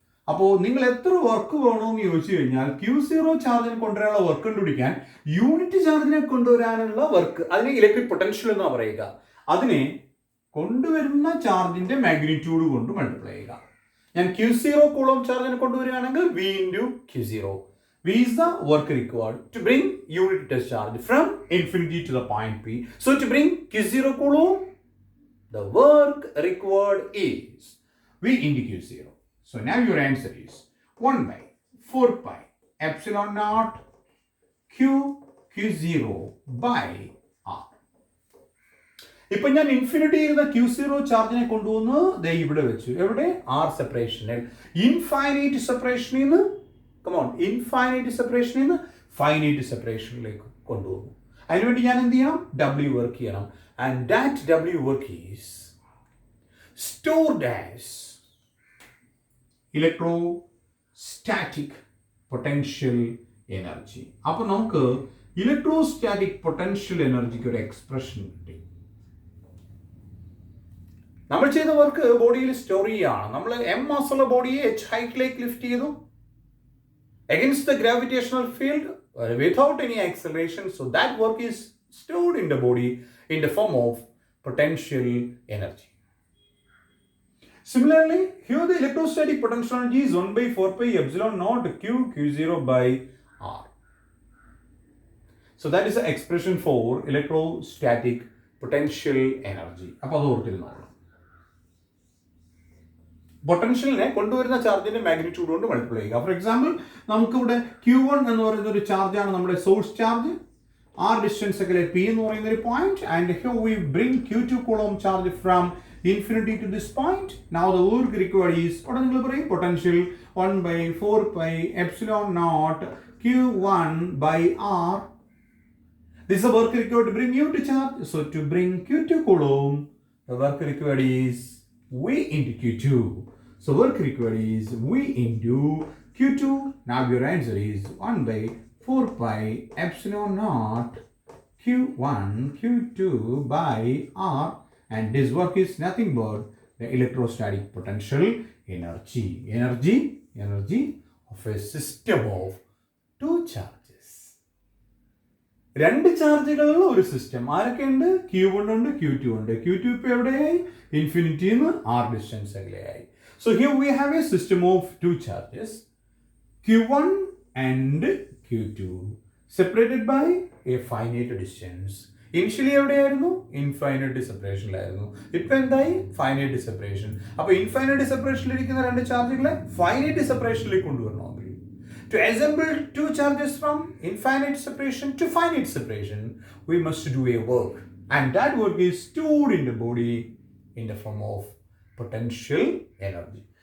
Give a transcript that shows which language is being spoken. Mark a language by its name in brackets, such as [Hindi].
[Malayalam] അപ്പോൾ നിങ്ങൾ എത്ര വർക്ക് വേണമെന്ന് ചോദിച്ചു കഴിഞ്ഞാൽ Q0 ചാർജിനെ കൊണ്ടുവരാനുള്ള വർക്ക് കണ്ടുപിടിക്കാൻ യൂണിറ്റ് ചാർജിനെ കൊണ്ടുവരാനുള്ള വർക്ക്, അതിനെ ഇലക്ട്രിക് പൊട്ടൻഷ്യൽ എന്നാ പറയുക. അതിനെ കൊണ്ടുവരുന്ന ചാർജിന്റെ മാഗ്നിറ്റ്യൂഡ് കൊണ്ട് മൾട്ടിപ്ലൈ ചെയ്യുക. ഞാൻ Q0 കൂളോം ചാർജിനെ കൊണ്ടുവരികയാണെങ്കിൽ V into Q0. [English] V is the work required to bring unit discharge from infinity to the point P. So to bring Q0 coulomb, the work required is V into Q0. So now your answer is 1 by 4 pi epsilon naught Q0 by R. [Malayalam] ഇപ്പൊ ഞാൻ ഇൻഫിനിറ്റിയിൽ നിന്ന് Q0 ചാർജിനെ കൊണ്ടുവന്ന് ദേ ഇവിടെ വെച്ചു. എവിടെ? R സെപ്പറേഷനിൽ. Infinite സെപ്പറേഷനിൽ നിന്ന് infinite സെപ്പറേഷനിൽ നിന്ന് ഫൈനൈറ്റ് സെപ്പറേഷനിലേക്ക് കൊണ്ടുപോകും. അതിനുവേണ്ടി ഞാൻ എന്ത് ചെയ്യണം? W വർക്ക് ചെയ്യണം. [English] And that W work is stored as electrostatic potential energy. [Malayalam] അപ്പൊ നമുക്ക് ഇലക്ട്രോസ്റ്റാറ്റിക് പൊട്ടൻഷ്യൽ എനർജിക്ക് ഒരു എക്സ്പ്രഷൻ കിട്ടി. നമ്മൾ ചെയ്ത വർക്ക് ബോഡിയിൽ സ്റ്റോർ ചെയ്യാണ്. നമ്മൾ M മാസുള്ള ബോഡിയെ H ഹൈറ്റിലേക്ക് ലിഫ്റ്റ് ചെയ്തു [English] against the gravitational field without any acceleration. So that work is stored in the body in the form of potential energy. Similarly, here the electrostatic potential energy is 1 by 4 pi epsilon naught Q0 by R. So that is the expression for electrostatic potential energy. [Malayalam] അപ്പോൾ അത് ഓർത്തിരുന്നോളൂ. പൊട്ടൻഷ്യലിനെ കൊണ്ടുവരുന്ന ചാർജിന്റെ magnitude കൊണ്ട് multiply ചെയ്യുക. For example നമുക്കിവിടെ Q1 എന്ന് പറയുന്ന ഒരു ചാർജാണ് നമ്മുടെ സോഴ്സ് ചാർജ്. R ഡിസ്റ്റൻസ് അകലെ P എന്ന് പറയുന്ന ഒരു point. [English] And here we bring Q2 coulomb charge from infinity to this point. Now the work required is potential 1 by 4 pi epsilon naught Q1 by R. This is the work required to bring unit charge. So to bring Q2 coulomb, the work required is V into Q2. So work required is V into Q2. Now your answer is 1 by 4 pi epsilon naught Q1 Q2 by R. And this work is nothing but the electrostatic potential energy. Energy of a system of two charges. [Malayalam] രണ്ട് ചാർജുകളുള്ള ഒരു system. ആരൊക്കെയുണ്ട്? Q1 ഉണ്ട്, Q2 ഉണ്ട്. Q2 ഇപ്പോൾ എവിടെയായി? ഇൻഫിനിറ്റിയിൽ നിന്ന് R distance അകലെയായി. [English] So here we have a system of two charges, Q1 and Q2, separated by a finite distance. [Malayalam] Initially എവിടെയായിരുന്നു? Infinite സെപ്പറേഷനിലായിരുന്നു. ഇപ്പൊ എന്തായി? Finite separation. അപ്പൊ ഇൻഫൈനൈറ്റ് സെപ്പറേഷനിലിരിക്കുന്ന രണ്ട് ചാർജുകളെ finite സെപ്പറേഷനിലേക്ക് കൊണ്ടുവരണമെങ്കിൽ [English] to assemble two charges from infinite separation to finite separation, we must do a work, and that work is stored in the body in the form of potential energy.